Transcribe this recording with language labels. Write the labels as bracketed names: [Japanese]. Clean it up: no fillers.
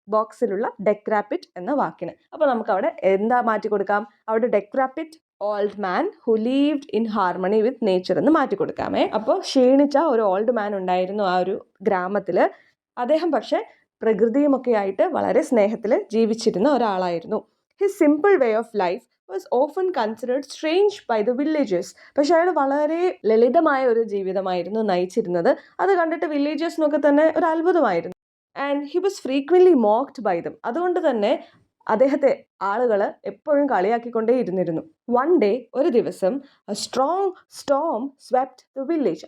[Malayalam] ബോക്സിലുള്ള ഡെക്രാപ്പിറ്റ് എന്ന വാക്കിന്. അപ്പോൾ നമുക്ക് അവിടെ എന്താ മാറ്റി കൊടുക്കാം? [English] അവിടെ decrepit old man who lived in harmony with nature [Malayalam] എന്ന് മാറ്റി കൊടുക്കാമേ. അപ്പോൾ ക്ഷീണിച്ച ഒരു ഓൾഡ് മാൻ ഉണ്ടായിരുന്നു ആ ഒരു ഗ്രാമത്തിൽ. അദ്ദേഹം പക്ഷേ പ്രകൃതിയുമൊക്കെ ആയിട്ട് വളരെ സ്നേഹത്തിൽ ജീവിച്ചിരുന്ന ഒരാളായിരുന്നു. [English] His simple way of life was often considered strange by the villagers. [Malayalam] പക്ഷെ അയാൾ വളരെ ലളിതമായ ഒരു ജീവിതമായിരുന്നു നയിച്ചിരുന്നത്. അത് കണ്ടിട്ട് വില്ലേജേഴ്സിനൊക്കെ തന്നെ ഒരു അത്ഭുതമായിരുന്നു. [English] And he was frequently mocked by them. [Malayalam] അതുകൊണ്ട് തന്നെ അദ്ദേഹത്തെ ആളുകൾ എപ്പോഴും കളിയാക്കിക്കൊണ്ടേ ഇരുന്നിരുന്നു. [English] one day, [Malayalam] ഒരു ദിവസം, [English] A strong storm swept the village.